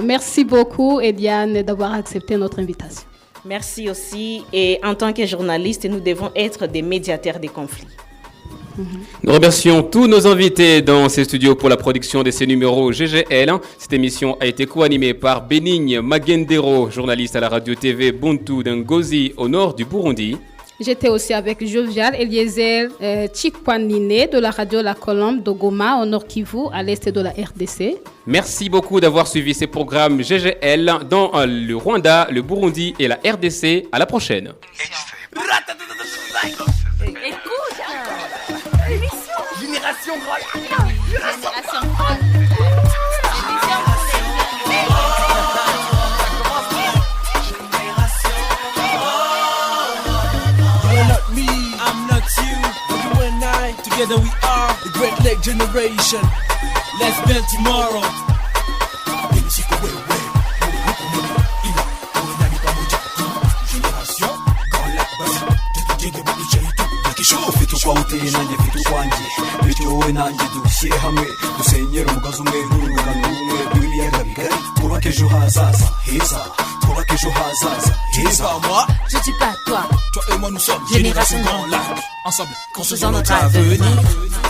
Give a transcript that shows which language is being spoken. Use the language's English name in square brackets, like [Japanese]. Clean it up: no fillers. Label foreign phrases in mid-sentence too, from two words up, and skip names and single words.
[French] Merci beaucoup, Eliane, d'avoir accepté notre invitation. Merci aussi. Et en tant que journaliste, nous devons être des médiateurs des conflits. Nous remercions tous nos invités dans ces studios pour la production de ces numéros GGL. Cette émission a été co-animée par Benigne Magendero, journaliste à la radio-tv Buntu d'Ngozi au nord du Burundi. J'étais aussi avec Jovial Eliezer Chikwanine de la radio La Colombe de Goma au nord Kivu à l'est de la RDC. Merci beaucoup d'avoir suivi ces programmes GGL dans le Rwanda, le Burundi et la RDC. À la prochaine. Écoute, l'émission Génération Grand Lac. Génération Grand Lac. [English] Together we are the Great Lake Generation. Let's build tomorrow. [Kinyarwanda] Kwa uteye nanjye mfite ukwanjye bityo wowe nanjye dushyire hamwe dusenyere umugozi umwe n'urungano rumwe rw'ibiyaga bigari twubake ejo hazaza heza twubake ejo hazaza heza. [French] Moi, je dis pas toi. Toi et moi nous sommes Génération Grand Lac. Ensemble, construisons notre avenir.